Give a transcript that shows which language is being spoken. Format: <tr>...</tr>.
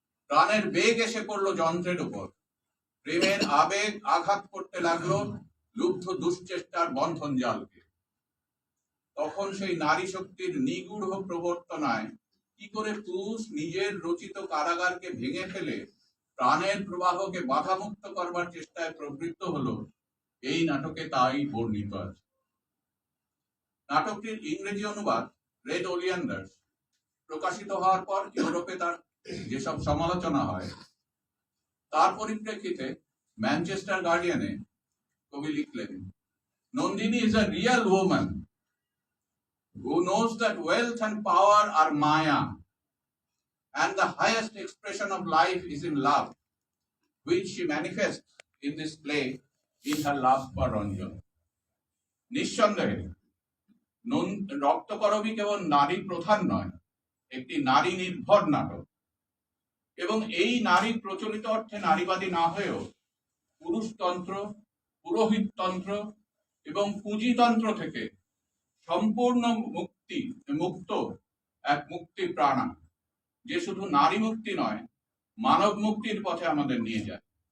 <bn>প্রাণের বেগ এসে পড়লো যন্ত্রের উপর, প্রেমের আবেগ আঘাত করতে লাগলো লুব্ধ দুশ্চেষ্টার বন্ধন জালকে। তখন সেই নারী শক্তির নিগূঢ় প্রবর্তনায় কি করে পুরুষ নিজের রচিত কারাগারকে ভেঙে ফেলে প্রাণের প্রবাহকে বাধামুক্ত করবার চেষ্টায় প্রবৃত্ত হলো, এই নাটকে তাই বর্ণিত আছে। নাটকটির ইংরেজি অনুবাদ রেড ওলিয়ান্ডার্স প্রকাশিত হওয়ার পর ইউরোপে তার যেসব সমালোচনা হয় তার পরিপ্রেক্ষিতে ম্যানচেস্টার গার্ডিয়ানে কবি লিখলেন,</bn> <en>Nandini is a real woman who knows that wealth and power are maya and the highest expression of life is in love, which she manifests in this play in her love for Ranjan.</en> <bn>নিঃসন্দেহে রক্তকরবী কেবল নারী প্রধান নয়, একটি নারী নির্ভর নাটক। এবং এই নারী প্রচলিত অর্থে নারীবাদী না হয়েও পুরুষতন্ত্র, পুরোহিততন্ত্র এবং পুঁজিতন্ত্র থেকে সম্পূর্ণ মুক্ত এক মুক্তি প্রাণা, যে শুধু নারী মুক্তি নয় মানব মুক্তির পথে আমাদের নিয়ে যায়।</bn>